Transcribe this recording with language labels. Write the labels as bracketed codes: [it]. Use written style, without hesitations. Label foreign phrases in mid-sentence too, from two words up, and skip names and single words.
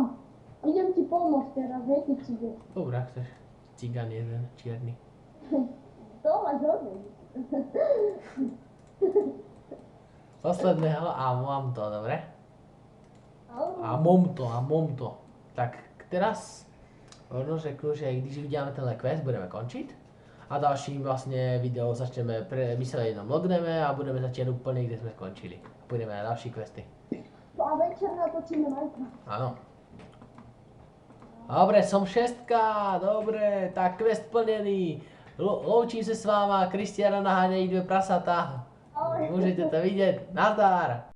[sk] Idem ti pomôcť teraz, hej, ty cigel. Dobre, ak chceš. Cigan jeden, čierny. To máš hodný. Posledného a mám to, dobre? [cs] A mám to. Tak teraz možno řeknu, že když uděláme tenhle quest, budeme končit. A dalším vlastně video začneme, my se jenom logneme a budeme začít úplně, kde jsme skončili. Půjdeme na další questy. A večer natočíme Minecraft. [sk] Áno. Dobre, som 6, dobre, tak quest plnený. [cs] Loučím se s váma, Kristiana naháňají 2 prasata. Ale... Můžete to vidět, nazdar.